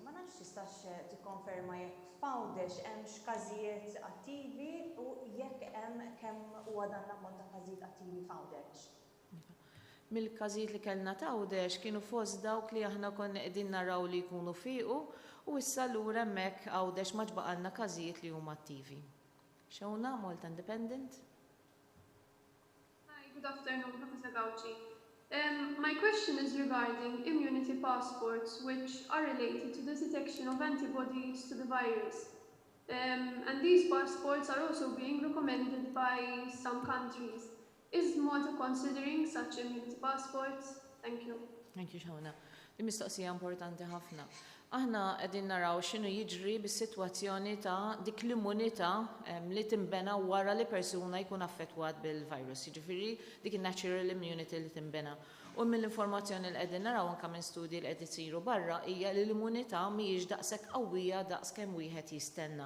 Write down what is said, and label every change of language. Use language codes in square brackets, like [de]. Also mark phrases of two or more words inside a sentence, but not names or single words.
[mt] Ma nafx tistax tikkonferma jekk f'Għawdex hemm każijiet attivi u jekk hemm kemm huwa dan l-ammont ta' każijiet attivi f'Għawdex. Mill-każijiet li kellna ta' Għawdex kienu fost dawk li aħna konna qegħdin naraw li jkunu fiequ u issa lura hemmhekk Għawdex ma ġbaqalna każijiet li huma attivi. Xewna Malta Independent? [en] Hi, good afternoon, Professor Gawci. My question is regarding immunity passports, which are related to the detection of antibodies to the virus. And these passports are also being recommended by some countries. Is Malta considering such immunity passports? Thank you. Thank you, [mt] Xawna. Di mistoqsija importanti ħafna. Aħna qegħdin naraw x'inhu jiġri bis-sitwazzjoni ta' dik l-immunità li timbena wara li persuna jkun affettwat bil-virus. Jiġifieri dik in- [en] natural immunity [mt] li timbena. U mill-informazzjoni li qegħdin naraw anke minn studji li qed isiru barra hija li l-immunità mhijiex daqshekk qawwija daqskemm wieħed jistenna.